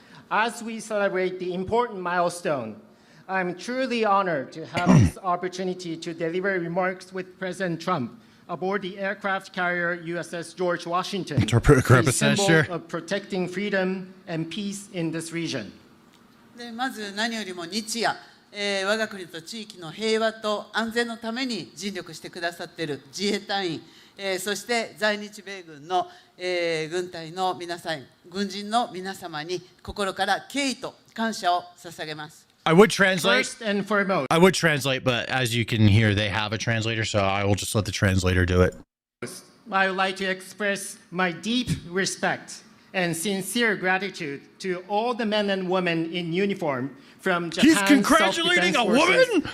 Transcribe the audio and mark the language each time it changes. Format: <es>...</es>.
<en>As we celebrate the important milestone, I'm truly honored to have this opportunity to deliver remarks with President Trump aboard the aircraft carrier USS George Washington, a symbol of protecting freedom and peace in this region.</en> <ja>でまず何よりも日夜、我が国と地域の平和と安全のために尽力してくださっている自衛隊員、そして在日米軍の、軍隊の皆さん、軍人の皆様に心から敬意と感謝を捧げます。</ja> <en>I would translate. First and foremost. I would translate, but as you can hear, they have a translator, so I will just let the translator do it. I would like to express my deep respect and sincere gratitude to all the men and women in uniform from Japan's He's congratulating a woman?</en>